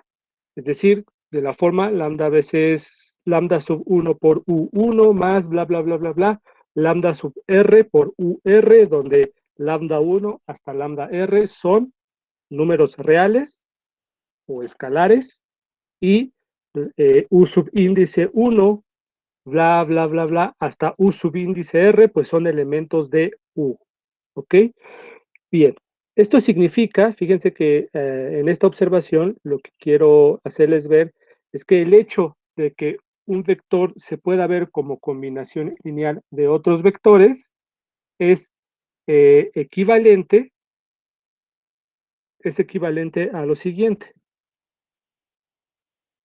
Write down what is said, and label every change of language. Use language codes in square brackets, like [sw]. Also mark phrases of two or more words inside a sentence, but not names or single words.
[es] Es decir, de la forma lambda veces lambda sub 1 por U1 más bla, bla, bla, bla, bla, lambda sub R por UR, donde lambda 1 hasta lambda R son números reales o escalares, y U subíndice 1, bla, bla, bla, bla, hasta U subíndice R, pues son elementos de U. ¿Ok? Bien, esto significa, fíjense que en esta observación lo que quiero hacerles ver es que el hecho de que un vector se pueda ver como combinación lineal de otros vectores es equivalente, es equivalente a lo siguiente.